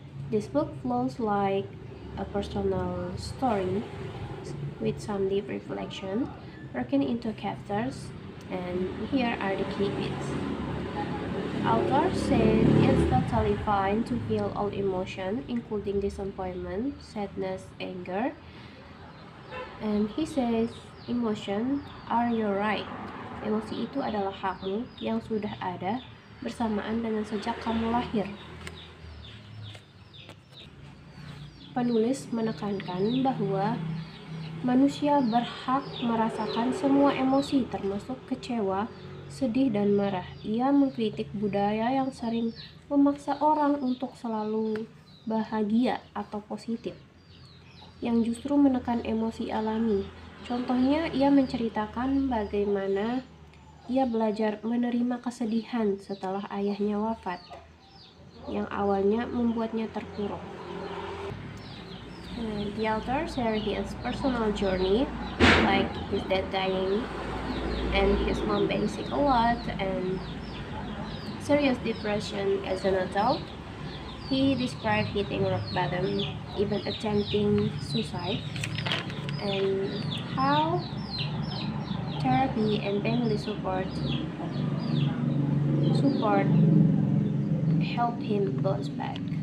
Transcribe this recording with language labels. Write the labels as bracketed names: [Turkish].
[English] This book flows like a personal story with some deep reflection broken into chapters, and here are the key bits. Author said it's totally fine to feel all emotion, including disappointment, sadness, anger. And he says, emotion are your right. [Indonesian] Emosi itu adalah hakmu yang sudah ada bersamaan dengan sejak kamu lahir. Penulis menekankan bahwa manusia berhak merasakan semua emosi termasuk kecewa, sedih, dan marah. Ia mengkritik budaya yang sering memaksa orang untuk selalu bahagia atau positif, yang justru menekan emosi alami. Contohnya, ia menceritakan bagaimana ia belajar menerima kesedihan setelah ayahnya wafat, yang awalnya membuatnya terpuruk. [English] The author shared his personal journey, like his dad dying and his mom being sick a lot and serious depression as an adult. He described hitting rock bottom, even attempting suicide, and how therapy and family support helped him bounce back.